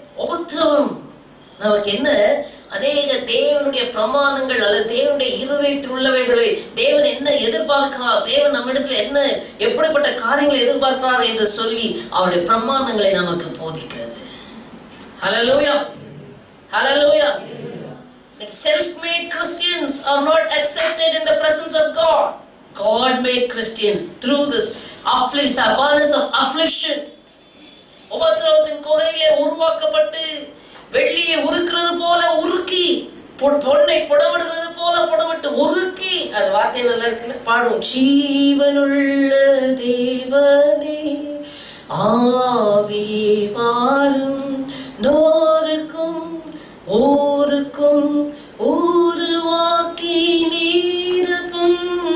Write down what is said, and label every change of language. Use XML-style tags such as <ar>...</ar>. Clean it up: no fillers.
<ta>உபத்திரவம் நமக்கு என்ன? அநேக தேவனுடைய பிரமாணங்கள் அல்லது தேவனுடைய இருதயத்தில் உள்ளவைகளை தேவன் என்ன எதிர்பார்க்கிறார், தேவன் நம்மிடத்தில் என்ன எப்படிப்பட்ட காரியங்களை எதிர்பார்க்கிறார் என்று சொல்லி அவருடைய பிரமாணங்களை நமக்கு போதிக்கிறது. ஹல்லேலூயா. ஹல்லேலூயா.</ta> <en>Self-made Christians are not accepted in the presence of God. God-made Christians through this furnace of affliction.</en> <ta>உபத்திரவத்தின் குகையிலே உருவாக்கப்பட்டு வெள்ளியை உருக்குறது போல உருக்கி, பொன்னை புடமிடுறது போல புடமிட்டு உருக்கி, அது வார்த்தை நல்லா இருக்குல்ல, பாடும். ஜீவனுள்ள தேவனே ஆவியே வாரும், நோருக்கும் ஊருக்கும் உருவாக்கி நீரப்பும்.</ta>